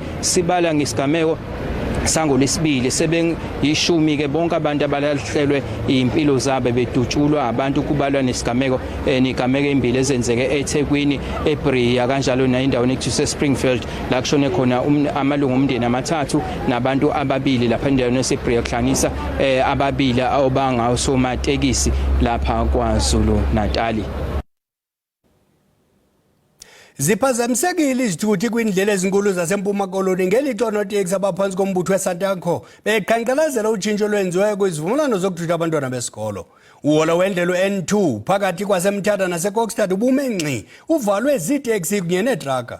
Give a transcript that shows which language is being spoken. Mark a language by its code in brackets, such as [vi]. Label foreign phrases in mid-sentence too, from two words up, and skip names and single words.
[zu] sibala ngesigameko sangolesibili sebengishumi ke bonke abantu abalahlelwe impilo zabo bedutshulwa abantu kubalwa nesigameko nigameko embili ezenzeke eThekwini eBriya kanjalo na indawo ekuthiwa Springfield la kushone khona amalungu omndeni amathathu nabantu ababili lapha endaweni yaseBriya kuhlanganisa ababili abangasomatekisi lapha kwaZulu Natali. [xh] Ziphazamisekile izithuthi kwindlela ezinkulu zasempuma koloni ngelixa oonoteksi abaphansi kombutho weSANTACO beqhankqalazela utshintsho lwenziweyo kwizivumelwano zokuthutha abantwana besikolo. Uhola wendlela N2 phakathi kwaseMthatha naseKokstad ubume ngxi uvalwe ziiteksi kunye neetraka.